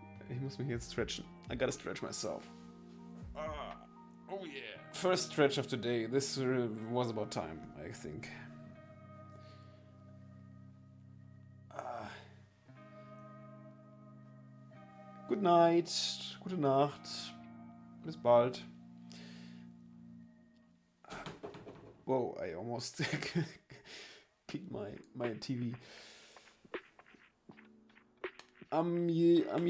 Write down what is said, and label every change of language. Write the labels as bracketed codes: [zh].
[de] Ich muss mich jetzt stretchen. [en] I gotta stretch myself. Oh first stretch of today. This was about time, I think. Good night, [de] gute Nacht, bis bald. [en] Whoa, I almost kicked my TV. I'm you.